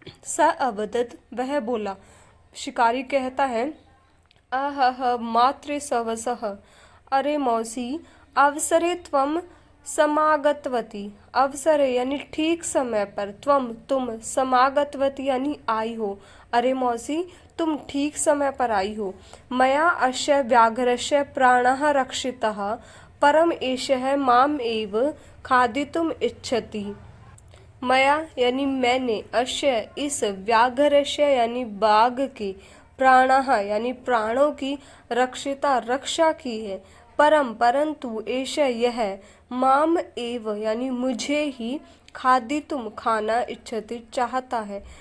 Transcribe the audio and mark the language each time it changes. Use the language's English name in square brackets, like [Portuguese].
[Sanskrit] स अवदत [Hindi] वह बोला। शिकारी कहता है, [Sanskrit] अहह मातृ सवसः, [Hindi] अरे मौसी [Sanskrit] अवसरे त्वम समागतवती। [Hindi] अवसरे यानी ठीक समय पर, तुम समागतवती यानी आई हो। अरे मौसी तुम ठीक समय पर आई हो। [Sanskrit] मया अस्य व्याघ्रस्य प्राणः रक्षितः, परम एषः माम एव खादितुम इच्छति। [Hindi] मया यानी मैंने, अस्य इस, व्याघ्रस्य यानी बाघ की, प्राणः यानी प्राणों की, रक्षिता रक्षा की है, परम परंतु, एष यह, माम एव यानी मुझे ही, खादितुम खाना, इच्छति चाहता है।